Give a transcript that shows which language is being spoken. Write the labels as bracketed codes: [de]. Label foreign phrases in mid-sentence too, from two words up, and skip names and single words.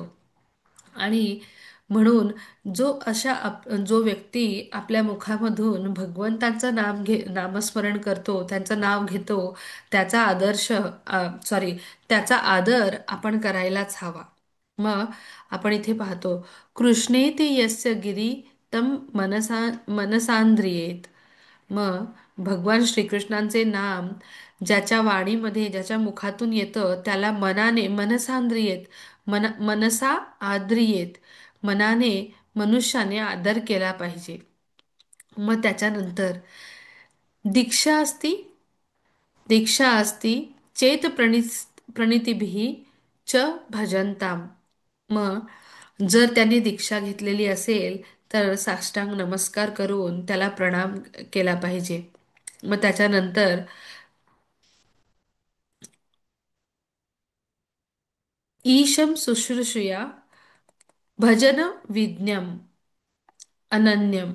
[mr] आणि म्हणून जो व्यक्ती आपल्या मुखामधून भगवंतांचं नामस्मरण करतो, त्यांचं नाव घेतो, त्याचा त्याचा आदर आपण करायलाच हवा. मग आपण इथे पाहतो, [sa] कृष्णेति यस्य गिरी तम मनसांद्रियेत. [mr] मग भगवान श्रीकृष्णांचे नाम ज्याच्या वाणीमध्ये, ज्याच्या मुखातून येतं त्याला मनसांद्रियेत, मनसा आद्रियेत, मनाने, मनुष्याने आदर केला पाहिजे. मग त्याच्यानंतर [sa] दीक्षा असती दीक्षा असती चेत प्रणितीभिः च भजंताम. [mr] मग जर त्यांनी दीक्षा घेतलेली असेल तर साष्टांग नमस्कार करून त्याला प्रणाम केला पाहिजे. मग त्याच्यानंतर [sa] ईशम शुश्रूषया भजन विज्ञम अनन्यम.